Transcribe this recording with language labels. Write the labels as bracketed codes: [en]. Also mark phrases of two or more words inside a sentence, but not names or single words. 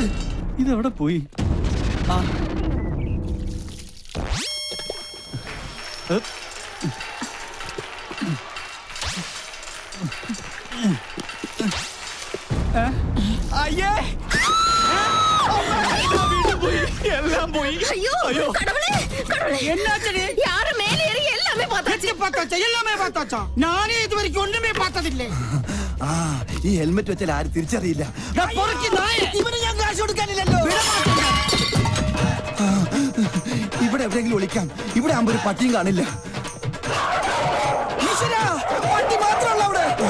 [ml] ഇതെവിടെ പോയി? അയ്യേ, എല്ലാം പോയി. [ta] ஐயோ கடவுளே கடவுளே என்னாச்சு? யாரு மேலே ஏறி எல்லாமே பார்த்தாச்சு. [ml] ഞാനേ ഇതുവരെയ്ക്ക് ഒന്നുമേ പാത്തതില്ലേ. ഈ ഹെൽമെറ്റ് വെച്ചാൽ ആരും തിരിച്ചറിയില്ല. ഇവന് ഞാൻ കാശ് കൊടുക്കാനില്ലല്ലോ. ഇവിടെ എവിടെയെങ്കിലും ഒളിക്കാം. ഇവിടെ ആകുമ്പോ ഒരു പട്ടിയും കാണില്ല. ഈശ്വരാ, പട്ടി മാത്രമല്ല അവിടെ.